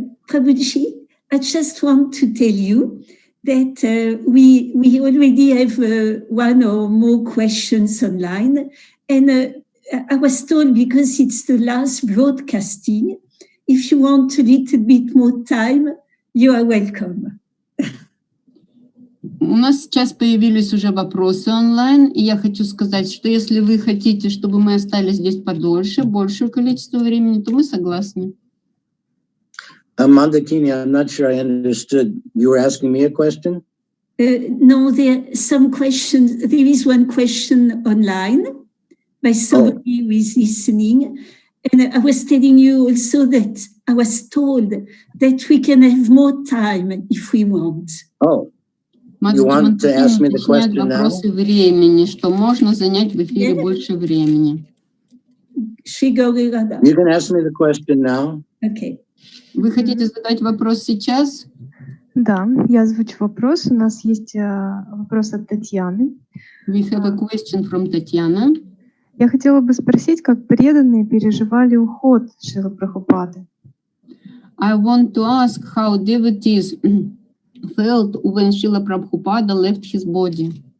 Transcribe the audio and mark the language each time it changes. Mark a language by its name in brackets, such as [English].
[English] Prabhuji, I just want to tell you that we already have one or more questions online, and I was told, because it's the last broadcasting, if you want a little bit more time, you are welcome. [Russian] У нас сейчас появились уже вопросы онлайн, и я хочу сказать, что если вы хотите, чтобы мы остались здесь подольше, большее количество времени, то мы согласны. [English] Mandakini, I'm not sure I understood. You were asking me a question? No, there are some questions. There is one question online by somebody who is listening. And I was telling you also that I was told that we can have more time if we want. Oh, you want to ask me the question now? [Russian] Вопросы времени, что можно занять в эфире больше времени. [English] You can ask me the question now. Okay. [Russian] Вы хотите задать вопрос сейчас? Да, я озвучу вопрос. У нас есть вопрос от Татьяны. [English] We have a question from Tatiana. [Russian] Я хотела бы спросить, как преданные переживали уход Шрилы Прабхупады. [English] I want to ask how devotees felt when Шрила Прабхупада left his body.